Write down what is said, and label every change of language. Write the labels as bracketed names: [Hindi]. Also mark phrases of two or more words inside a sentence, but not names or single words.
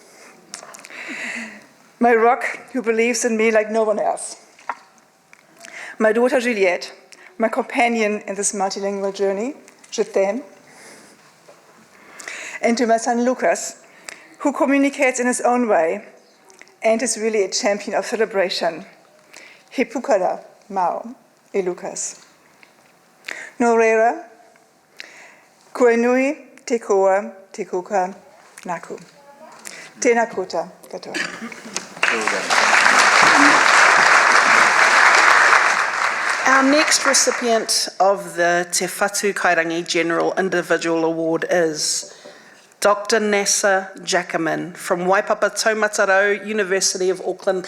[English] My rock, who believes in me like no one else. My daughter Juliette, my companion in this multilingual journey, [French] je t'aime. [English] And to my son Lucas, who communicates in his own way and is really a champion of celebration. [Māori] He pukara mau e Lucas. No reira, koe nui te koa te kuka naku. Tēnā koutou katoa. [English] Our next recipient of the Te Whatu Kairangi General Individual Award is Dr. Nasser Giacaman from Waipapa Taumatarau, University of Auckland.